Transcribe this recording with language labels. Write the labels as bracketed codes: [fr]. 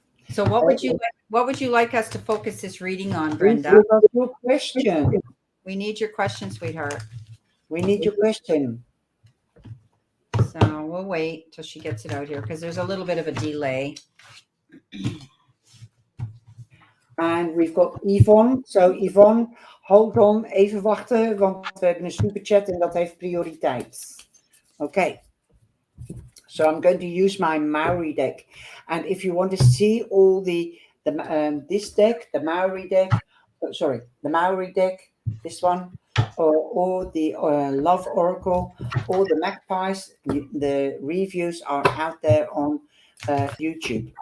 [en] So what would you like us to focus this reading on, Brenda? Give us your question. We need your question, sweetheart. We need your question. So we'll wait till she gets it out here because there's a little bit of a delay. And we've got Yvonne. [nl] So Yvonne, [en] hold on, [nl] even wachten, want we hebben een superchat en dat heeft prioriteit. [en] Okay. So I'm going to use my Maori deck. And if you want to see all this deck, the Maori deck, the Maori deck, this one, or the Love Oracle, or the Magpies, the reviews are out there on YouTube.